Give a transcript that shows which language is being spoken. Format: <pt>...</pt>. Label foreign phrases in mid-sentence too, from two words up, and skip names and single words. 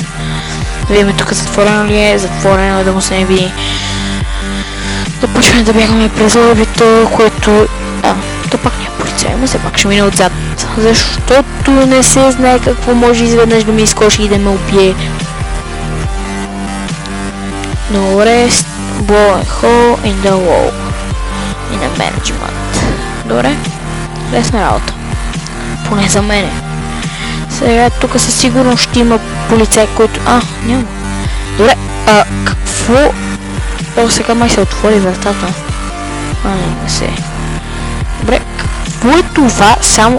<bg>Да видим тук затворено ли е, затворено е да му се не види. Да почваме да бягаме през лобито, което... то пак няма полицай, но все пак ще мина отзад. Защото не се знае какво може изведнъж да ми изкоши и да ме убие.</bg> <en>No rest, blow a hole in the wall. In the management.</en> <bg>Добре, лесна работа. Поне за мене. Сега тук със сигурност ще има полицай, който... няма. Добре, какво? Сега май се отвори вратата. Не се. Добре, какво е това? Само...</bg>